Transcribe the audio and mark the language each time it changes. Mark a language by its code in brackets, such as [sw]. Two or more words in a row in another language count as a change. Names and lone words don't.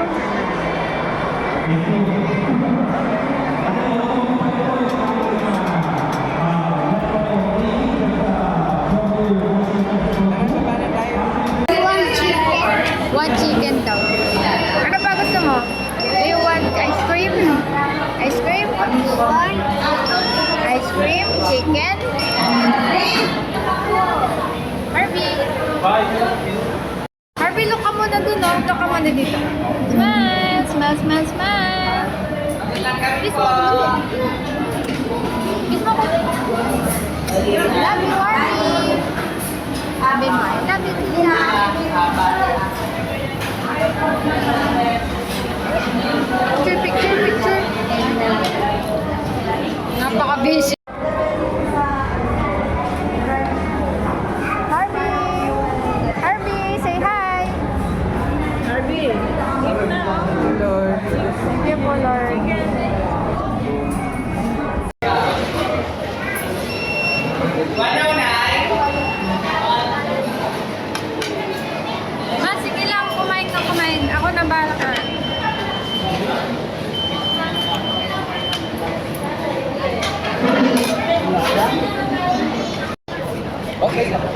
[tl] Tara, tayo. [en] One chicken [tl] daw. Ano pa gusto mo? [en] Do you want ice cream? Ice cream? Ice cream? Chicken? Harvey! [tl] Harvey, look ka muna dun, no? Look ka muna dito. [en] Smile! Smile, smile, smile! [tl] Kiss mo ko. Kiss mo ko. [en] Love you, [tl] Harvey! Sabi mo, [en] I love you, Tia! Picture. [tl] Napaka-busy. Harvey, say hi. Harvey. Lord. [en] Thank you [tl] po, Lord. Ma, sige lang, kumain ka. Ako na bahala ka. Okay.